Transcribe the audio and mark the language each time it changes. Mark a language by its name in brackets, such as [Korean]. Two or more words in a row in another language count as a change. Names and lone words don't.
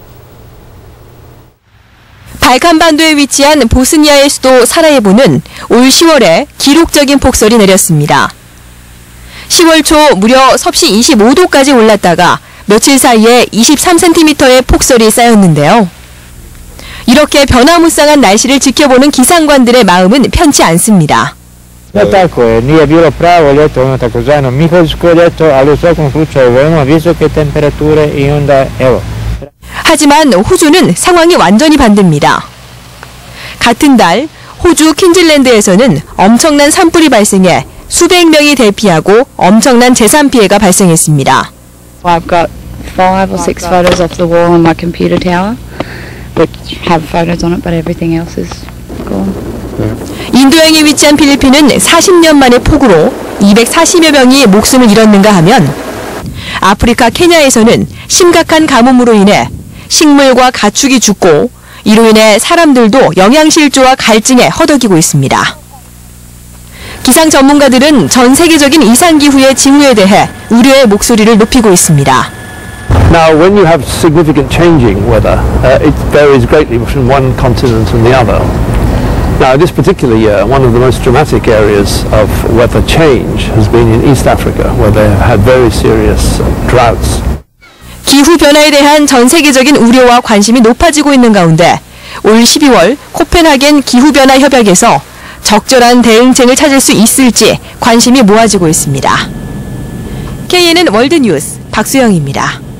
[Korean] 발칸반도에 위치한 보스니아의 수도 사라예보는 올 10월에 기록적인 폭설이 내렸습니다. 10월 초 무려 섭씨 25도까지 올랐다가 며칠 사이에 23cm의 폭설이 쌓였는데요. 이렇게 변화무쌍한 날씨를 지켜보는 기상관들의 마음은 편치 않습니다. [Bosnian] Nije bilo pravo ljeto, ono takozvano miholjsko ljeto, ali u svakom slučaju veoma visoke temperature I onda evo. [Korean] 하지만 호주는 상황이 완전히 반대입니다. 같은 달 호주 퀸즐랜드에서는 엄청난 산불이 발생해 수백 명이 대피하고 엄청난 재산 피해가 발생했습니다. [English] I've got 5 or 6 photos off the wall on my computer tower. which have photos on it, but everything else is gone. [Korean] 인도양에 위치한 필리핀은 40년 만의 폭우로 240여 명이 목숨을 잃었는가 하면 아프리카 케냐에서는 심각한 가뭄으로 인해 식물과 가축이 죽고 이로 인해 사람들도 영양실조와 갈증에 허덕이고 있습니다. 기상 전문가들은 전 세계적인 이상기후의 징후에 대해 우려의 목소리를 높이고 있습니다. [English] Now, when you have significant changing weather, it varies greatly from one continent and the other. Now, this particular year, one of the most dramatic areas of weather change has been in East Africa, where they have had very serious droughts. [Korean] 기후변화에 대한 전 세계적인 우려와 관심이 높아지고 있는 가운데 올 12월 코펜하겐 기후변화 협약에서 적절한 대응책을 찾을 수 있을지 관심이 모아지고 있습니다. KNN 월드뉴스 박수영입니다.